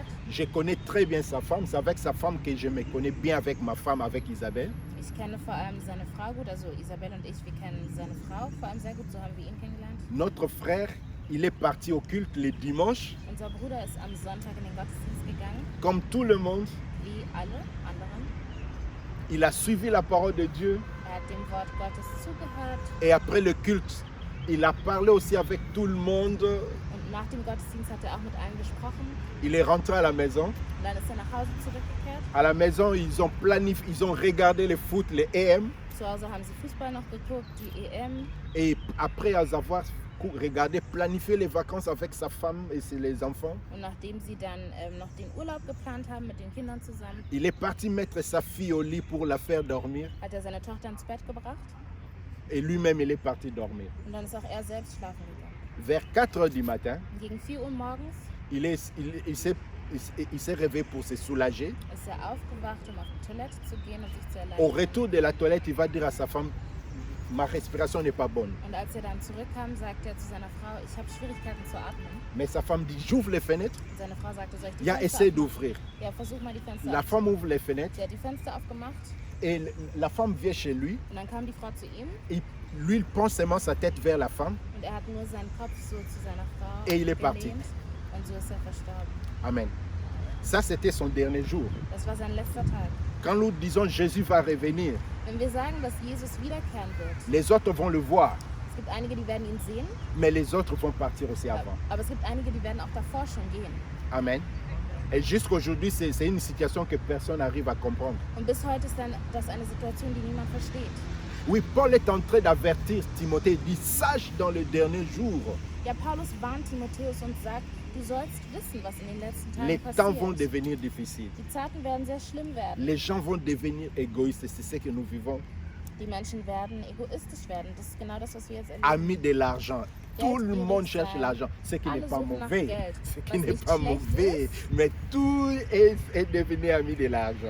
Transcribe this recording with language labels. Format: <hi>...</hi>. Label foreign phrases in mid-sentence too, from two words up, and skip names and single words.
<fr>Je connais très bien sa femme, c'est avec sa femme que je me connais bien avec ma femme, avec Isabelle.</fr> <de>Ich kenne vor allem seine Frau gut, also Isabel und ich, wir kennen seine Frau vor allem sehr gut, so haben wir ihn kennengelernt.</de> <fr>Notre frère, il est parti au culte le dimanche,</fr> <de>Unser Bruder ist am Sonntag in den Gottesdienst gegangen,</de> <fr>comme tout le monde.</fr> <de>wie alle anderen.</de> <fr>Il a suivi la parole de Dieu</fr> <de>Er hat dem Wort Gottes zugehört</de> <fr>et après le culte, il a parlé aussi avec tout le monde.</fr> <de>und nach dem Gottesdienst hat er auch mit allen gesprochen.</de> <fr>Il est rentré à la maison.</fr> <de>Und dann ist er nach Hause zurückgekehrt.</de> <fr>À la maison, ils ont planifié, ils ont regardé le foot, les EM.</fr> <de>Zu Hause haben sie Fußball noch geguckt, die EM.</de> <fr>Et après avoir regardé, planifié les vacances avec sa femme et les enfants,</fr> <de>Und nachdem sie dann noch den Urlaub geplant haben mit den Kindern zusammen,</de> <fr>il est parti mettre sa fille au lit pour la faire dormir.</fr> <de>hat er seine Tochter ins Bett gebracht.</de> <fr>Et lui-même, il est parti dormir.</fr> <de>Und dann ist auch er selbst schlafen gegangen.</de> <fr>Vers 4 heures du matin,</fr> <de>Und gegen 4 Uhr morgens</de> <fr>il s'est réveillé pour se soulager.</fr> <de>ist er aufgewacht, um auf die Toilette zu gehen und sich zu</de> <fr>Au</fr> <de>erleichtern.</de> <fr>retour de la toilette, il va dire à sa femme, ma respiration n'est pas bonne.</fr> <de>Und als er dann zurückkam, sagte er zu seiner Frau, ich habe Schwierigkeiten zu atmen.</de> <fr>Mais sa femme dit, j'ouvre les fenêtres.</fr> <de>Und seine Frau sagte, soll ich die Ja, Fenster</de> <fr>essaie</fr> <de>aufmachen?</de> <fr>d'ouvrir.</fr> <de>Ja, versuch mal die Fenster</de> <fr>La</fr> <de>aufzumachen.</de> <fr>femme ouvre les fenêtres</fr> <de>Sie hat die Fenster aufgemacht</de> <fr>et la femme vient chez lui.</fr> <de>und dann kam die Frau zu ihm</de> <fr>Lui, il prend seulement sa tête vers la femme.</fr> <de>und er hat nur seinen Kopf so zu seiner Frau</de> <fr>Et il est parti.</fr> <de>gelehnt und so ist er verstorben.</de> <fr>Amen. Ça, c'était son dernier jour.</fr> <de>Das war sein letzter Tag.</de> <fr>Quand nous disons Jésus va revenir,</fr> <de>Wenn wir sagen, dass Jesus wiederkehren wird,</de> <fr>les autres vont le voir,</fr> <de>es gibt einige, die werden ihn sehen,</de> <fr>mais les autres vont partir aussi avant.</fr> <de>aber es gibt einige, die werden auch davor schon gehen.</de> <fr>Amen. Et jusqu'aujourd'hui, c'est une situation que personne n'arrive à comprendre.</fr> <de>Und bis heute ist dann das eine Situation, die niemand versteht.</de> <fr>Oui, Paul est en train d'avertir Timothée. Il dit, sache dans les derniers jours,</fr> <de>Ja, Paulus warnt Timotheus und sagt, du sollst wissen, was in den letzten</de> <fr>les</fr> <de>Tagen</de> <fr>temps vont</fr> <de>passiert.</de> <fr>devenir difficiles.</fr> <de>Die Zeiten werden sehr schlimm werden.</de> <fr>Les gens vont devenir égoïstes. C'est ce que nous vivons.</fr> <de>Die Menschen werden egoistisch werden. Das ist genau das, was wir jetzt erleben.</de> <fr>Amis de l'argent. Tout le</fr> <de>Geld</de> <fr>monde</fr> <de>will</de> <fr>cherche</fr> <de>sein.</de> <fr>l'argent. Ce qui n'est</fr> <de>Alle</de> <fr>pas</fr> <de>suchen nach</de> <fr>mauvais.</fr> <de>Geld.</de> <fr>Ce qui</fr> <de>Was</de> <fr>n'est</fr> <de>nicht</de> <fr>pas</fr> <de>schlecht</de> <fr>mauvais.</fr> <de>ist.</de> <fr>Mais tout est devenu ami de l'argent.</fr>